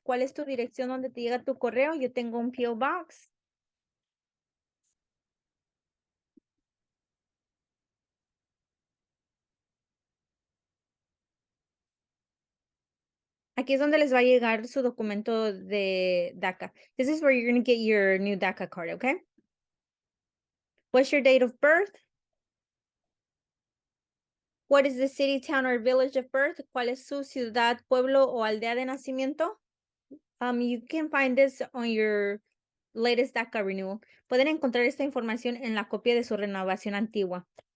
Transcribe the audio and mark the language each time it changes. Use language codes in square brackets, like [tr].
[es] ¿Cuál es tu dirección donde te llega tu correo? Yo tengo un P.O. box. Aquí es donde les va a llegar su documento de DACA. [en] This is where you're going to get your new DACA card, okay? What's your date of birth? What is the city, town, or village of birth? [es] ¿Cuál es su ciudad, pueblo o aldea de nacimiento? [en] You can find this on your latest DACA renewal. [es] Pueden encontrar esta información en la copia de su renovación antigua.